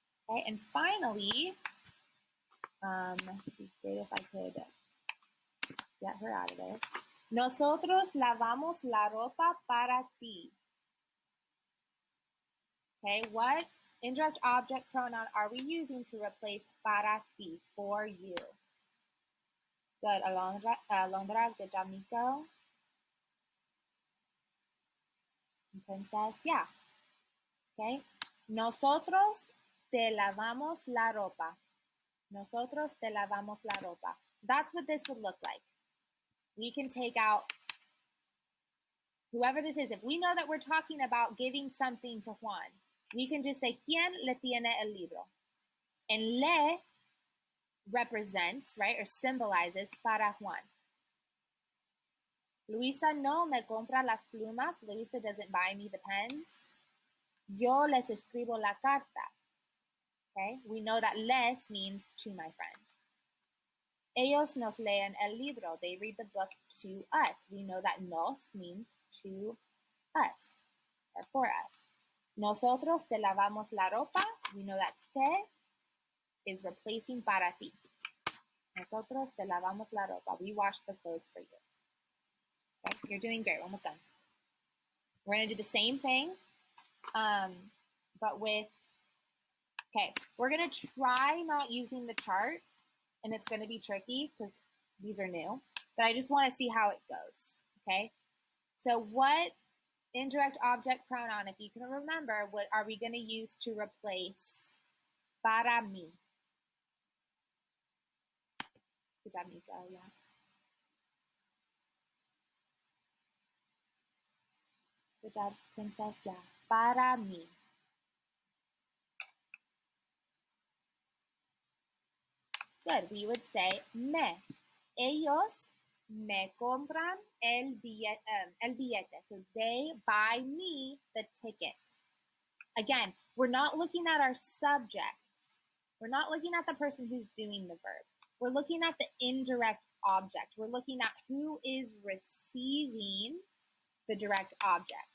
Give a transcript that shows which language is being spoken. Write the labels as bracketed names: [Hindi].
[English] Okay, and finally, it'd be great if I could get her out of there. [Spanish] Nosotros lavamos la ropa para ti. [English] Okay, what indirect object pronoun are we using to replace [Spanish] para ti, [English] for you? Good, Alondra, good job, Nico. Princess, yeah. Okay, [Spanish] nosotros te lavamos la ropa. Nosotros te lavamos la ropa. [English] That's what this would look like. We can take out whoever this is. If we know that we're talking about giving something to Juan, we can just say, [Spanish] ¿Quién le tiene el libro? [English] And le represents, right, or symbolizes [Spanish] para Juan. Luisa no me compra las plumas. [English] Luisa doesn't buy me the pens. [Spanish] Yo les escribo la carta. [English] Okay, we know that les means to my friends. [Spanish] Ellos nos leen el libro. [English] They read the book to us. We know that nos means to us, or for us. [Spanish] Nosotros te lavamos la ropa. [English] We know that te is replacing [Spanish] para ti. Nosotros te lavamos la ropa. [English] We wash the clothes for you. Okay, you're doing great. We're almost done. We're going to do the same thing, but with, okay, we're going to try not using the chart, and it's going to be tricky because these are new, but I just want to see how it goes, okay? So what indirect object pronoun, if you can remember, what are we going to use to replace [Spanish] para mí? [English] Good job, Nico, yeah. Good job, princess, yeah. [Spanish] Para mí. [English] Good, we would say me. [Spanish] Ellos me compran el billete. [English] So they buy me the ticket. Again, we're not looking at our subjects. We're not looking at the person who's doing the verb. We're looking at the indirect object. We're looking at who is receiving the direct object.